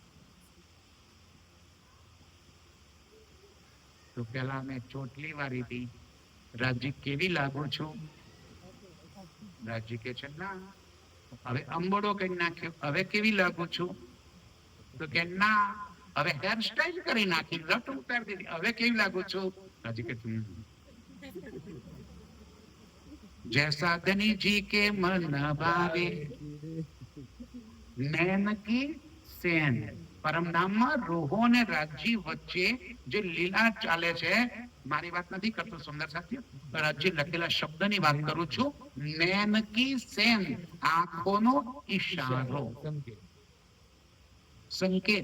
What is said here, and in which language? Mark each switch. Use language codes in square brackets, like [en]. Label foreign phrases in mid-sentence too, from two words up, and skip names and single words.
[gu] તો પેલા મેં ચોટલી વાળી હતી, રાજજી કેવી લાગુ છું? રાજજી કે છે ના. હવે અંબોડો કઈ નાખ્યો, હવે કેવી લાગુ છું? તો કે ના. હવે હેરસ્ટાઈલ કરી નાખી, લટ ઉતારી દીધી, હવે કેવી લાગુ છું? રાજજી કે [hi] जैसा धनी जी के मन भावे, नैन की सेन [gu] પરમધામમાં રૂહો અને રાજ્ય વચ્ચે જે લીલા ચાલે છે, મારી વાત નથી કરતો સુંદર સાથીઓ, રાજ્ય લખેલા શબ્દની વાત કરું છું. [hi] नैनकी सेन, [gu] આંખોનો ઈશારો, સંકેત.